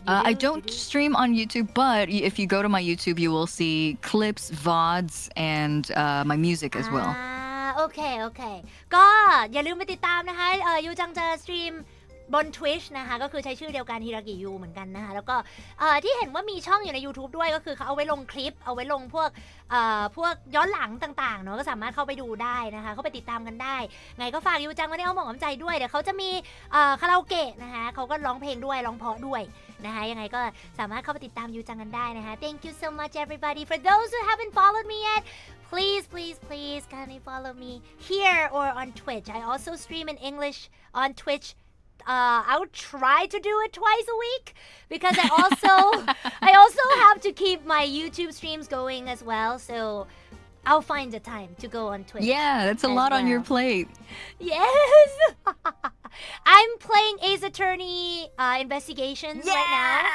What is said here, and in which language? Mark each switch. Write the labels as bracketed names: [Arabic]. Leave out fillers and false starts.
[English] I don't stream on YouTube, but if you go to my YouTube, you will see clips, VODs, and my music as well. [Thai] โอเคก็อย่าลืมไปติดตามนะคะยูจังจะสตรีม บน Twitch นะคะก็คือใช้ชื่อเดียวกันฮิรากิยูเหมือนกันนะคะแล้วก็ที่เห็นว่ามีช่องอยู่ใน YouTube ด้วยก็คือเขาเอาไว้ลงคลิปเอาไว้ลงพว กย้อนหลังต่างๆเนาะก็สามารถเข้าไปดูได้นะคะเข้าไปติดตามกันได้ไงก็ฝากยูจังไว้ในอ้อมอกอ้อมใจด้วยเดี๋ยวเขาจะมี คาราโอเกะนะคะเขาก็ร้องเพลงด้วยร้องเพราะด้วยนะคะยังไงก็สามารถเข้าไปติดตามยูจังกันได้นะคะ [English] Thank you so much everybody for those who haven't followed me yet please kindly follow me here or on Twitch I also stream in English on Twitch I would try to do it twice a week because I also have to keep my YouTube streams going as well so I'll find the time to go on Twitch. Yeah, that's a lot on your plate. Yes. I'm playing Ace Attorney Investigations right now.